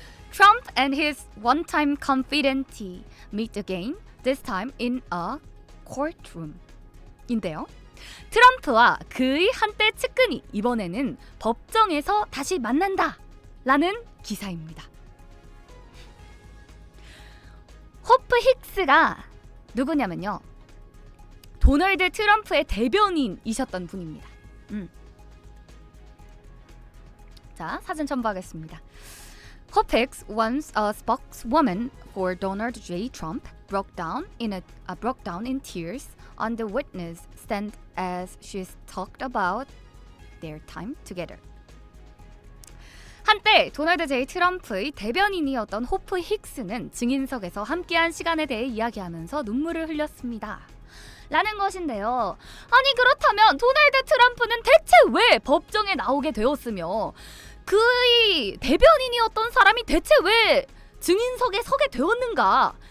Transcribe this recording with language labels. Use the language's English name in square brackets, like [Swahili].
[English] Trump and his one-time confidantee meet again, this time in a courtroom. [Korean] 인데요. 트럼프와 그의 한때 측근이 이번에는 법정에서 다시 만난다 라는 기사입니다. 호프 힉스가 누구냐면요, 도널드 트럼프의 대변인이셨던 분입니다. 자, 사진 첨부하겠습니다. [English] Hope Hicks, once a spokeswoman for Donald J. Trump, broke down in tears on the witness stand as she talked about their time together. [Korean] 한때 도널드 제이 트럼프의 대변인이었던 호프 힉스는 증인석에서 함께한 시간에 대해 이야기하면서 눈물을 흘렸습니다. 라는 것인데요. 아니, 그렇다면 도널드 트럼프는 대체 왜 법정에 나오게 되었으며 그의 대변인이었던 사람이 대체 왜 증인석에 서게 되었는가?